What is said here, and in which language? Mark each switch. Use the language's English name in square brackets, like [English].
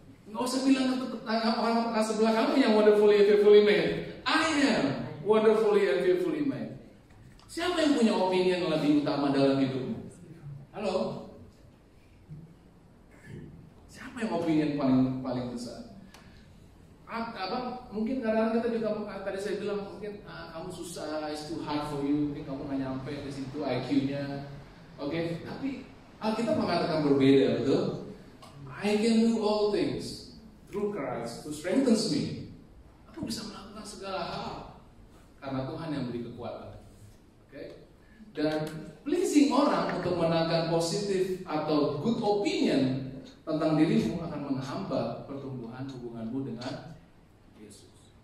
[Indonesian] Nggak usah bilang orang sebelah kamu yang [English] wonderfully and fearfully made. I am wonderfully and fearfully made. [Indonesian] Siapa yang punya opinion lebih utama dalam hidupmu? Halo? Siapa yang opinion paling besar? Mungkin kadang-kadang kita juga tadi saya bilang mungkin kamu susah, [English] it's too hard for you, [Indonesian] mungkin kamu nggak nyampe di situ IQ-nya. Oke, tapi Alkitab mengatakan berbeda, betul? [English] I can do all things through Christ who strengthens me. [Indonesian] Aku bisa melakukan segala hal karena Tuhan yang beri kekuatan. Oke? Dan pleasing orang untuk menangkan positif atau good opinion tentang dirimu akan menghambat pertumbuhan hubunganmu dengan Yesus.